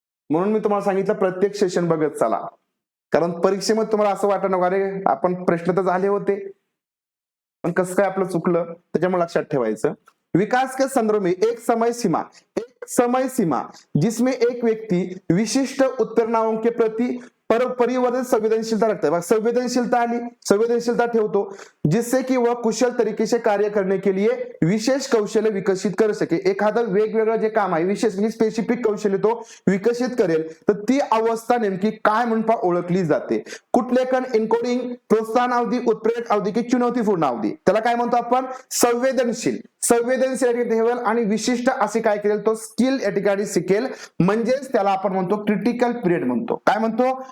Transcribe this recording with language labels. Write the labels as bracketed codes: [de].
[mr] म्हणून मी तुम्हाला सांगितलं प्रत्येक सेशन बघत चला, कारण परीक्षेमध्ये तुम्हाला असं वाटत नको अरे आपण प्रश्न तर झाले होते पण कसं काय आपलं चुकलं, त्याच्यामुळे लक्षात ठेवायचं. [hi] विकास के संदर्भ में एक समय सीमा जिसमें एक व्यक्ति विशिष्ट उत्प्रेरणाओं के प्रति परिवर्तित संवेदनशीलता रखता है. [mr] संवेदनशीलता आली, संवेदनशीलता ठेवतो [hi] जिससे कि वह कुशल तरीके से कार्य करने के लिए विशेष कौशल्य विकसित कर सके. [mr] एखादं वेगवेगळं जे काम आहे विशेष म्हणजे स्पेसिफिक कौशल्य तो विकसित करेल तर ती अवस्था नेमकी काय म्हणून ओळखली जाते. कुठलेखन एन्कोडिंग [hi] प्रोत्साहन अवधी, उत्प्रेरक अवधी की चुनौतीपूर्ण अवधी, [mr] त्याला काय म्हणतो आपण संवेदनशील ठेवेल आणि विशिष्ट असे काय करेल तो स्किल या ठिकाणी शिकेल, म्हणजेच त्याला आपण म्हणतो क्रिटिकल पिरियड म्हणतो. काय म्हणतो?